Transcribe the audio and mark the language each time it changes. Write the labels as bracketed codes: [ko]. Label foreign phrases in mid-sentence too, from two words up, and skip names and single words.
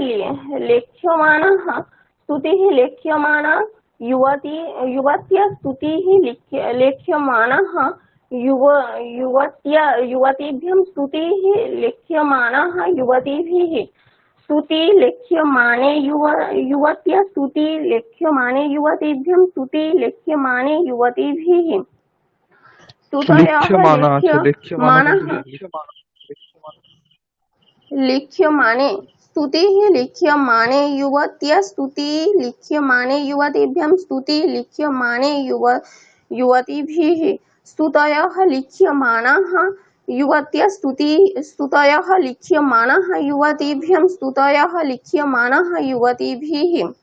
[sa] लेख्यमाना युवत्या स्तुतिः लेख्यमानः युवतीभ्यां स्तुतिः लेख्यमानः युवतीभिः स्तुति लेख्यमाने युवत्या स्तुति लेख्यमाने युवतीभ्यां स्तुति लेख्यमाने युवतीभिः स्तुतयः লিখ্যমানা আছে, লেখ্যমানা लेख्यमानः लिख्यमाने स्तुतिः लिख्यमाने युवत्या स्तुति लिख्यमाने युवतीभ्यां स्तुति लिख्यमाने युवतीभिः स्तुतयः लिख्यमानाः युवत्या स्तुतयः लिख्यमानाः युवतीभ्यां स्तुतयः लिख्यमानाः युवतीभिः